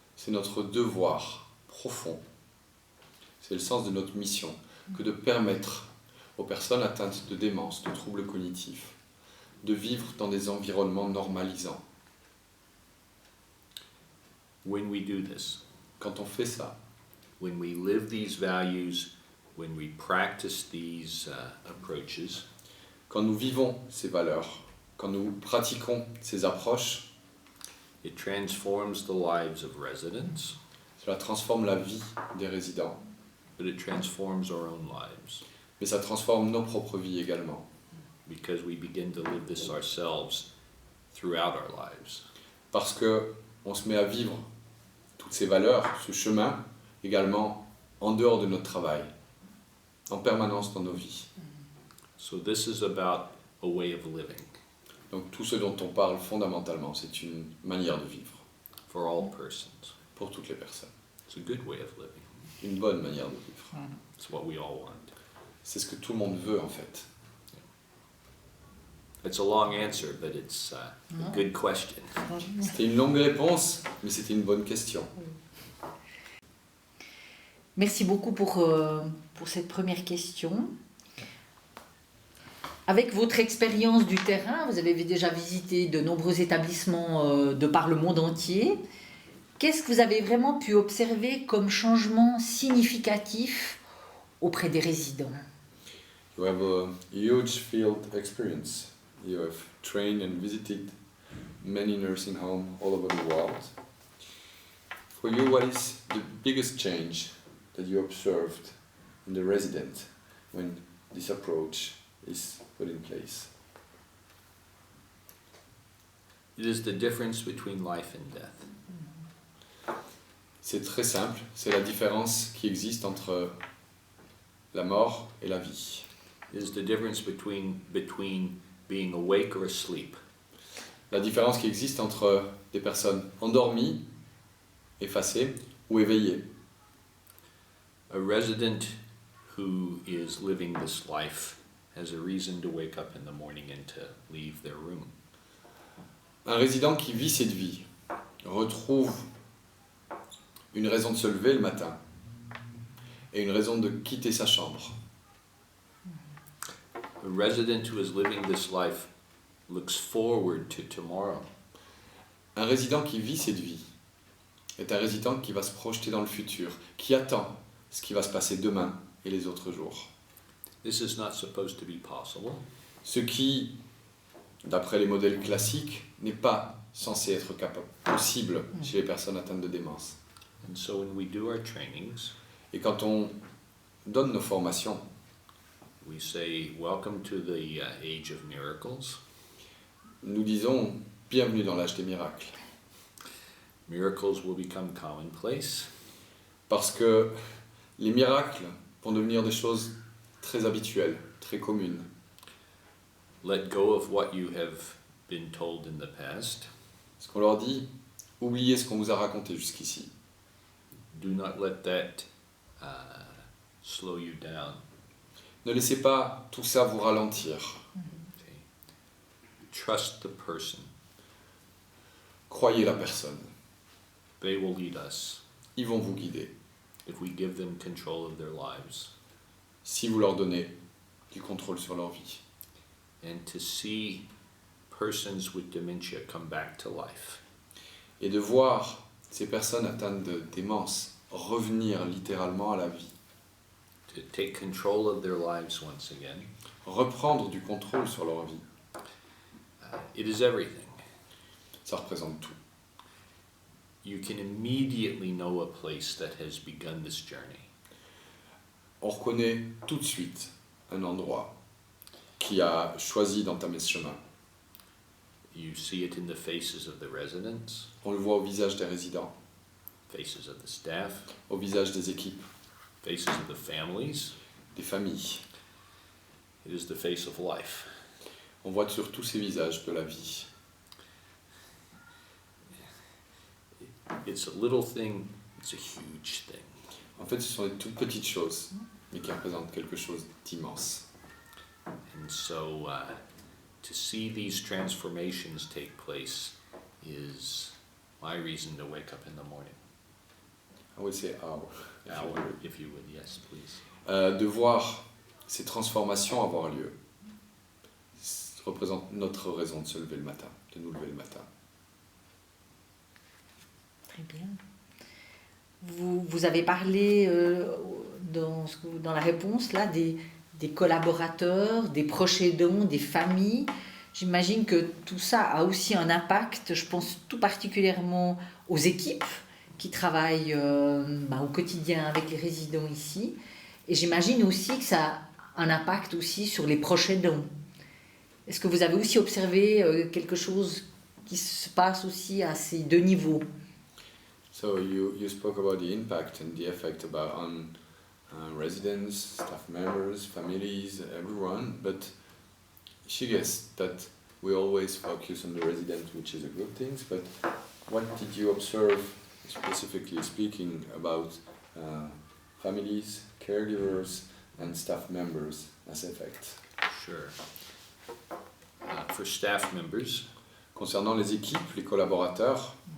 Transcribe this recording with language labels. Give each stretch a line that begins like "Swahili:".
French: C'est notre devoir profond, c'est le sens de notre mission, que de permettre aux personnes atteintes de démence, de troubles cognitifs, de vivre dans des environnements normalisants.
English: when we do this,
French: quand on fait ça,
English: when we live these values, when we practice these approaches,
French: quand nous vivons ces valeurs, quand nous pratiquons ces approches,
English: it transforms the lives of residents,
French: cela transforme la vie des résidents,
English: but it transforms our own lives
French: mais ça transforme nos propres vies également,
English: because we begin to live this ourselves throughout our lives.
French: parce que on se met à vivre toutes ces valeurs, ce chemin, également en dehors de notre travail, en permanence dans nos vies.
English: So this is about a way of living
French: Donc tout ce dont on parle fondamentalement, c'est une manière de vivre
English: for all persons.
French: pour toutes les personnes,
English: It's a good way of living.
French: une bonne manière de vivre.
English: It's what we all want.
French: C'est ce que tout le monde veut en fait.
English: It's a long answer, but it's a good question.
French: C'était une longue réponse, mais c'était une bonne question. Merci beaucoup pour cette première question. Avec votre expérience du terrain, vous avez déjà visité de nombreux établissements de par le monde entier. Qu'est-ce que vous avez vraiment pu observer comme changement significatif auprès des résidents?
English: You have a huge field experience. You have trained and visited many nursing homes all over the world. For you, what is the biggest change that you observed in the resident when this approach is put in place? It is the difference between life and death.
French: C'est très simple, c'est la différence qui existe entre la mort et la vie.
English: It is the difference between being awake or asleep.
French: La différence qui existe entre des personnes endormies, effacées ou éveillées.
English: A resident who is living this life has a reason to wake up in the morning and to leave their room.
French: Un résident qui vit cette vie retrouve une raison de se lever le matin et une raison de quitter sa chambre.
English: A resident who is living this life looks forward to tomorrow.
French: Un résident qui vit cette vie est un résident qui va se projeter dans le futur, qui attend ce qui va se passer demain et les autres jours.
English: This is not supposed to be possible.
French: Ce qui, d'après les modèles classiques, n'est pas censé être possible chez les personnes atteintes de démence.
English: And so when we do our trainings,
French: Et quand on donne nos formations,
English: we say, welcome to the age of miracles.
French: nous disons bienvenue dans l'âge des miracles.
English: Miracles will become commonplace.
French: Parce que les miracles vont devenir des choses très habituelles, très communes.
English: Let go of what you have been told in the past.
French: Ce qu'on leur dit, oubliez ce qu'on vous a raconté jusqu'ici.
English: Do not let that slow you down.
French: Ne laissez pas tout ça vous ralentir.
English: Okay. Trust the person.
French: Croyez la personne.
English: They will lead us
French: Ils vont vous guider.
English: if we give them control of their lives.
French: Si vous leur donnez du contrôle sur leur vie.
English: And to see persons with dementia come back to life.
French: Et de voir ces personnes atteintes de démence revenir littéralement à la vie.
English: To take control of their lives once again.
French: Reprendre du contrôle sur leur vie.
English: It is everything.
French: Ça représente tout.
English: You can immediately know a place that has begun this journey.
French: On reconnaît tout de suite un endroit qui a choisi d'entamer ce chemin.
English: You see it in the faces of the residents,
French: On le voit au visage des résidents,
English: faces of the staff,
French: au visage des équipes,
English: faces of the families.
French: des familles.
English: It is the face of life.
French: On voit sur tous ces visages de la vie.
English: It's a little thing, it's a huge thing.
French: En fait, ce sont des toutes petites choses, mais qui représentent quelque chose d'immense.
English: And so to see these transformations take place is my reason to wake up in the morning. I would say our. If you would, yes, please.
French: De voir ces transformations avoir lieu représente notre raison de se lever le matin, de nous lever le matin. Très bien. Vous avez parlé dans la réponse là des collaborateurs, des proches aidants, des familles. J'imagine que tout ça a aussi un impact, je pense tout particulièrement aux équipes qui travaillent au quotidien avec les résidents ici. Et j'imagine aussi que ça a un impact aussi sur les proches aidants. Est-ce que vous avez aussi observé quelque chose qui se passe aussi à ces deux niveaux?
English: So you spoke about the impact and the effect on residents, staff members, families, everyone, but she guessed that we always focus on the resident, which is a good thing, but what did you observe, specifically speaking, about families, caregivers, and staff members as effect? Sure. For staff members,
French: Concernant les équipes, les collaborateurs,